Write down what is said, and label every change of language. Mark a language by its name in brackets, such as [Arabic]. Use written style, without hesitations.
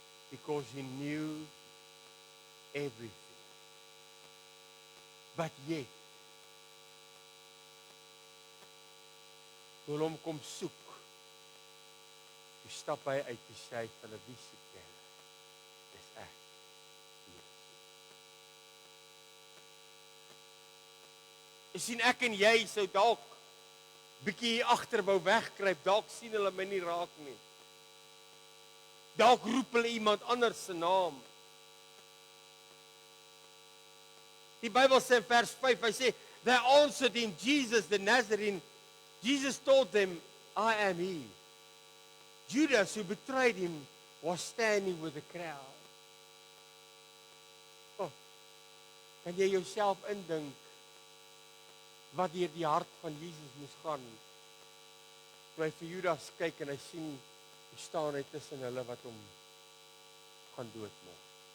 [English] Because he knew everything. But yet, [Afrikaans] toe hom kom soek, toe stap hy uit die sy van 'n wie soek jy? Dis ek. Jy sien, ek en jy sou dalk bietjie hier agter wou wegkruip, dalk sien hulle my nie raak nie. Dalk roep hulle iemand anders se naam. Die Bybel sê in vers 5, hy sê, [English] they answered him, Jesus the Nazarene. Jesus told them, I am he. Judas, who betrayed him, was standing with the crowd. [Afrikaans] Oh, kan jy jouself indink wat deur die hart van Jesus moes gaan, toe hy vir Judas kyk en hy sien, hy staan hy tussen hulle wat hom gaan doodmaak.